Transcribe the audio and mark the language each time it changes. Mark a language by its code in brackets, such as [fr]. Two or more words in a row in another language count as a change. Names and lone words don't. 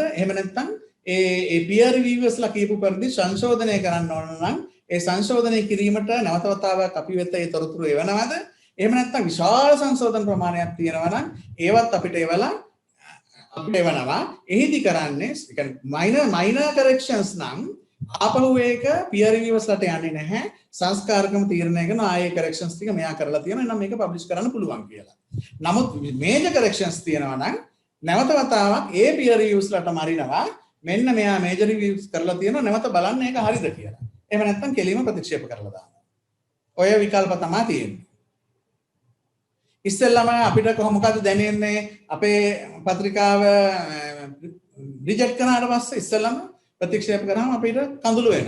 [si] එහෙම නැත්නම් ඒ [en] peer reviewers [si] ලා කියපු පරිදි සංශෝධනය කරන්න ඕන නම් ඒ සංශෝධනය කිරීමට නැවත වතාවක් අපි වෙත ඒ තොරතුරු එවනවද? එහෙම නැත්නම් විශාල සංශෝධන ප්‍රමාණයක් තියෙනවා නම් ඒවත් අපිට එවලා අපිට එවනවා. එහිදී කරන්නේ ඒ කියන්නේ [en] minor corrections [si] නම් ආපහු ඒක [en] peer reviewers [si] ලට යන්නේ නැහැ. සංස්කාරකම තීරණය කරන ආයේ corrections ටික මෙයා කරලා තියෙනවා. එහෙනම් මේක publish කරන්න පුළුවන් කියලා. නමුත් [en] major corrections [si] තියෙනවා නම් නැවත වතාවක් ඒ [en] peer reviewers [si] ලට මරිනවා. මෙන්න මෙයා [en] major reviews [si] කරලා තියෙනවා නැවත බලන්න ඒක හරිද කියලා. එහෙම නැත්නම් කෙලින්ම ප්‍රතික්ෂේප කරලා දානවා. ඔය විකල්ප තමයි තියෙන්නේ. ඉස්සෙල්ලාම අපිට මොකද දැනෙන්නේ අපේ පත්‍රිකාව රිජෙක්ට් කරනාට පස්සේ ඉස්සෙල්ලාම ප්‍රතික්ෂේප කරාම අපිට කඳුළු වෙනවා.